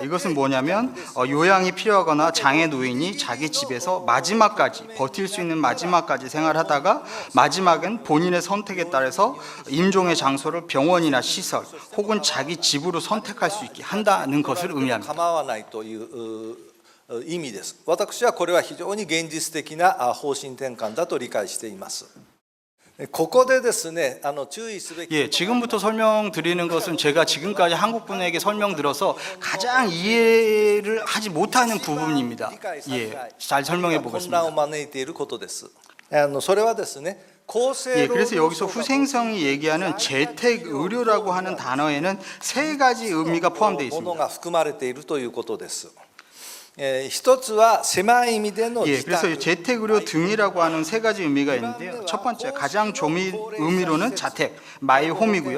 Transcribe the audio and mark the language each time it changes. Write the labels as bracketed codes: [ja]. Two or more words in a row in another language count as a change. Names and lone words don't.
[ko] 이것은 뭐냐면 요양이 필요하거나 장애 노인이 자기 집에서 마지막까지 버틸 수 있는 마지막까지 생활하다가 마지막은 본인의 선택에 따라서 임종의 장소를 병원이나 시설 혹은 자기 집으로 선택할 수 있게 한다는 것을 의미합니다. [ja] 意味です。私はこれは非常に現実的な方針転換だと理解しています。ここでですね、注意すべき [ko] 예, 지금부터 설명드리는 것은 제가 지금까지 한국 분에게 설명드려서 가장 이해를 하지 못하는 부분입니다. 예, 잘 설명해 보겠습니다. [ja] 混乱を招いていることです。それはですね。 [ko] 예, 그래서 여기서 후생성이 얘기하는 재택 의료라고 하는 단어에는 세 가지 의미가 포함되어 있습니다. 예, 그래서 재택 의료 등이라고 하는 세 가지 의미가 있는데요. 첫 번째, 가장 좁은 의미로는 자택, 마이홈이고요.